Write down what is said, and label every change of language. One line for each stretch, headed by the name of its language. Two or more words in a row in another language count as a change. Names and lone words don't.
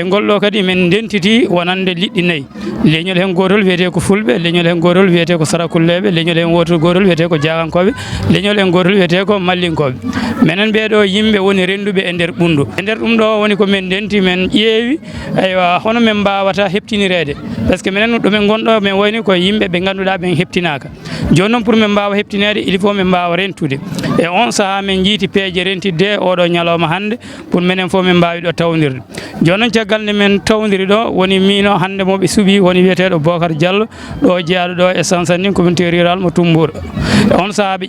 Fula: ngolɗo kadi min dentiti wonande liɗɗi nayyi leñol hen gotol wiyete ko fulɓe leñol hen gotol wiyete ko sarakulleɓe leñol hen gotol wiyete ko jagankoɓe leñol hen gotol wiyete ko mallinkoɓe minen ɓeɗo yimɓe woni renduɓe e nder ɓundu e nder ɗum ɗo woni ko min denti min ƴeewi aywa hono min mbawata heptinirede
French: par ce que
Fula: minen ɗumen gonɗo min wayni ko yimɓe ɓe ganduɗa ɓen heptinaka joni noon pour min mbawa heptinede
French: il faut
Fula: min mbawa rentude e on saaha min jiiti peeje rentidde oɗo ñalawma hande pour minen fof min mbawi ɗo tawdirde joni noon caggal nde min tawdiri ɗo woni mino hande moɓe suuɓi woni wiyeteɗo Bocar Diallo ɗo jeeyaɗo ɗo e Sansani
French: communauté rural
Fula: mo Tumbour on saaha ɓe